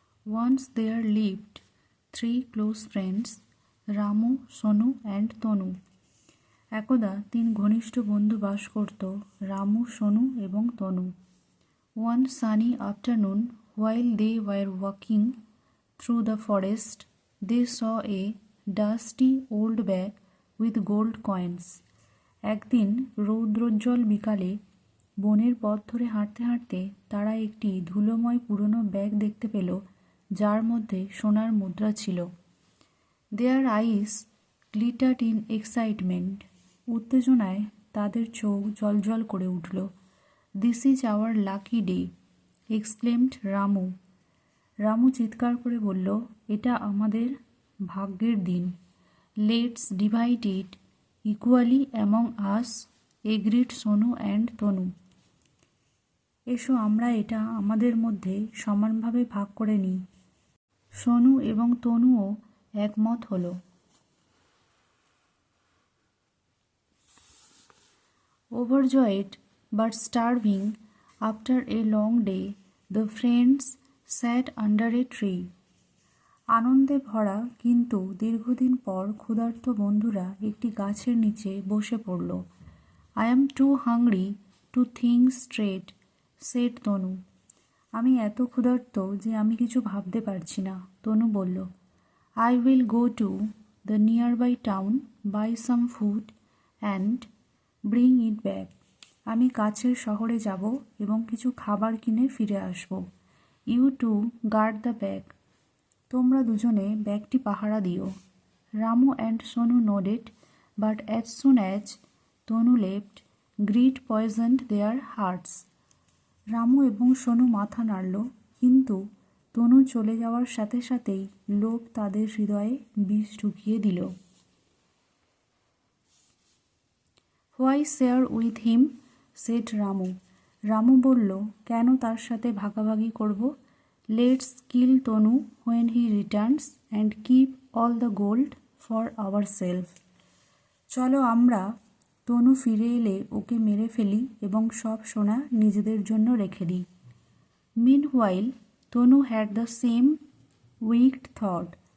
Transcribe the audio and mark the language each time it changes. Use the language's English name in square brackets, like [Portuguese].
[English] Once there lived three close friends, Ramu, Sonu and Tanu. [Bangla] একদা তিন ঘনিষ্ঠ বন্ধু বাস করত, রামু, সোনু এবং তনু। [English] One sunny afternoon, while they were walking through the forest, they saw a dusty old bag with gold coins. [Bangla] একদিন রৌদ্রোজ্জ্বল বিকালে বনের পথ ধরে হাঁটতে হাঁটতে তারা একটি ধুলোময় পুরনো ব্যাগ দেখতে পেল, যার মধ্যে সোনার মুদ্রা ছিল। [English] their eyes glittered in excitement, [Bangla] উত্তেজনায় তাদের চোখ জ্বলজ্বল করে উঠল। [English] This is our lucky day, exclaimed Ramu. [Bangla] Ramu চিৎকার করে বলল, এটা আমাদের ভাগ্যের দিন। [English] Let's divide it equally among us, agreed Sonu and Tanu. [Bangla] এসো আমরা এটা আমাদের মধ্যে সমানভাবে ভাগ করে নিই। সোনু এবং তনুও একমত হলো। [English] Overjoyed but starving after a long day, the friends sat under a tree. [Bangla] আনন্দে ভরা কিন্তু দীর্ঘদিন পর ক্ষুধার্ত বন্ধুরা একটি গাছের নিচে বসে পড়ল। [English] I am too hungry to think straight, said Tanu. [Bangla] আমি এত ক্ষুধার্ত যে আমি কিছু ভাবতে পারছি না, তনু বলল। [English] I will go to the nearby town, buy some food and bring it back. [Bangla] আমি কাছের শহরে যাব এবং কিছু খাবার কিনে ফিরে আসব। [English] You two guard the bag. [Bangla] তোমরা দুজনে ব্যাগটি পাহারা দিও। [English] Ramu and Sonu nodded, but as soon as Tanu left, greed poisoned their hearts. [Bangla] Ramu এবং সোনু মাথা নাড়ল, কিন্তু তনু চলে যাওয়ার সাথে সাথেই লোভ তাদের হৃদয়ে বিষ ঢুকিয়ে দিল। [English] Why share with him? said [Bangla] Ramu. Ramu বলল, কেন তার সাথে ভাগাভাগি করব? [English] Let's kill Tanu when he returns and keep all the gold for ourselves. [Bangla] চলো আমরা তনু ফিরে এলে ওকে মেরে ফেলি এবং সব সোনা নিজেদের জন্য রেখে দিই। [English] Meanwhile, Tanu had the same wicked thought.